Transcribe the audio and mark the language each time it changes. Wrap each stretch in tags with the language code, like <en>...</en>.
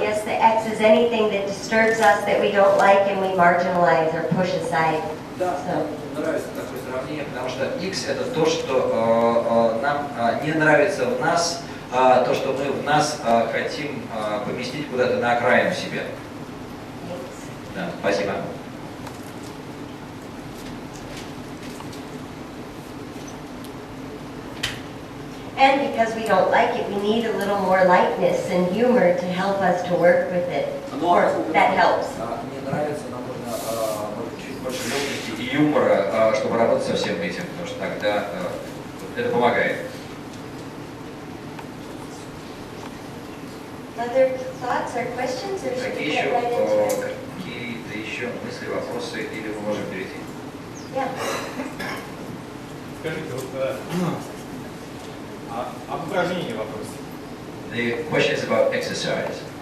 <en>Yes, the X is anything that disturbs us that we don't like and we marginalize or push aside.</en> <ru>Да, мне нравится такое сравнение, потому что X это то, что нам не нравится в нас, то, что мы в нас хотим поместить куда-то на окраину себя. Да, спасибо.</ru> <en>And because we don't like it, we need a little more lightness and humor to help us to work with it. Or that helps.</en> <ru>Мне нравится, нам нужно чуть больше легкости и юмора, чтобы работать со всем этим, потому что тогда это помогает.</ru> <en>Other thoughts or questions, or should we get right into it?</en> <ru>Какие-то еще мысли, вопросы, или мы можем перейти?</ru> <en>Yeah.</en> <ru>Скажите, вот об упражнении вопрос.</ru> <en>The question is about exercise.</en>